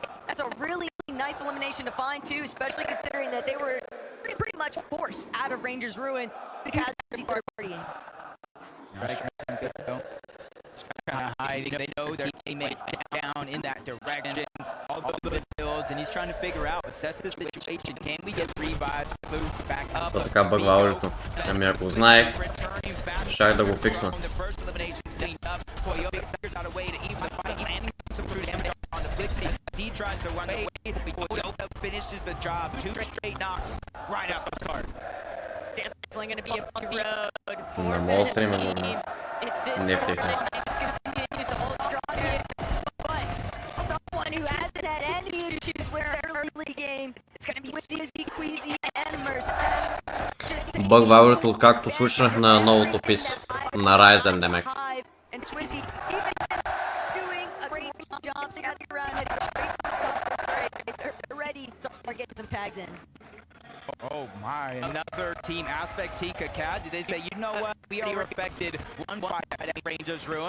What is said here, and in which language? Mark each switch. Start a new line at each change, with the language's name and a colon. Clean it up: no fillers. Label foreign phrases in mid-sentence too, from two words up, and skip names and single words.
English: That's a really nice elimination to find too, especially considering that they were pretty much forced out of Rangers Ruin because of the third party. Kind of hiding. They know their teammate down in that direction. All the builds, and he's trying to figure out, assess the situation. Can we get revive, boots back up?
Bulgarian: Това така бъгва аудиото. Ами ако знаех, щях да го фиксна.
English: He tries to run away. Finishes the job. 2 straight knocks right out the start. It's definitely going to be a bumpy road for this team. If this continues to hold strong here, but someone who hasn't had any issues with their early game, it's going to be Swizzy, Queasy, and Merstash.
Bulgarian: Бъгва аудиото, откакто свичнах на новото пис на Ryzen, демек.
English: And Swizzy, even doing a great job, so got the round heading straight to the top. They're ready to start getting some tags in. Oh my, another team aspect, Tika Cat. Did they say, you know what, we are affected one fight at Rangers Ruin.